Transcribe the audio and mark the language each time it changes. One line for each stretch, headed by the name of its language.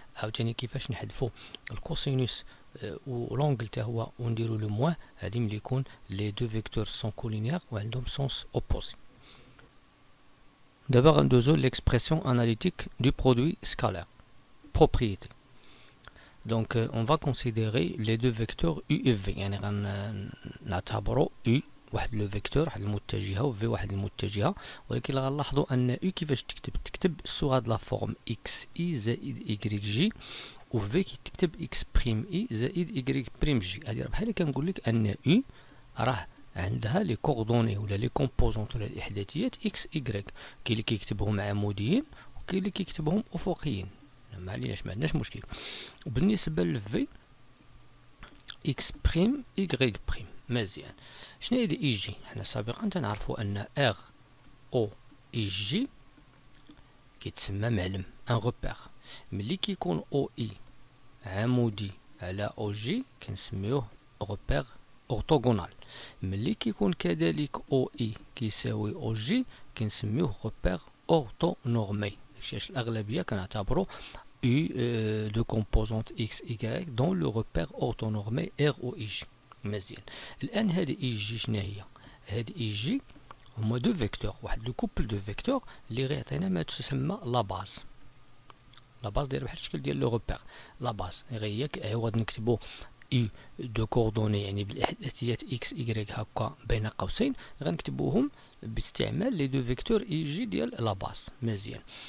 Arabic: عاوتاني كيفاش نحذفوا الكوسينوس ولونغل حتى هو ونديروا لو موان، هذه ملي يكون لي دو فيكتور سون كولينيير وعندهم سونس اوبوزي. دابا غندوزو ليكسبرسيون اناليتيك دو برودوي سكالير propriété.
French: Donc on va considérer les deux vecteurs u et v.
Arabic: يعني غنعتبروا u واحد لو فيكتور واحد المتجهه و v واحد المتجهه، ولكن غنلاحظوا ان u كيفاش تكتب سو هاد لا فورم x i زائد y j، و v كتكتب x بريم i زائد y بريم j. هادي راه بحال كنقول لك ان u راه عندها لي كوردوني ولا لي كومبوزونط ولا الاحداثيات x y. كاين اللي كيكتبهم عموديين وكاين اللي كيكتبهم افقيين، ما عليناش ما عندناش مشكل. وبالنسبه للفي اكس بريم y بريم مزيان. شنو هي اي جي؟ حنا سابقا تنعرفوا ان ار او اي جي كيتسمى معلم ان روبير. ملي كيكون او اي عمودي على او جي كنسميوه روبير اورتوغونال. ملي كيكون كذلك او اي كيساوي او جي كنسميوه روبير اورتو نورمي. داكشي الاغلبيه كنعتبروا
French: U de composante x, y dans le repère orthonormé R ou IJ.
Arabic: مزيان. الآن هذه IJ شنو هي؟ هذه IJ هما دو فيكتور، واحد لو كوبل دو فيكتور اللي غيعطينا ما تسمى لا باز. لا باز دايره بحال الشكل ديال لو روبير. لا باز غير عوض نكتبو U دو كوردوني يعني بالاحداثيات x y هكا بين قوسين، غنكتبوهم باستعمال لي دو فيكتور IJ ديال لا باز. مزيان.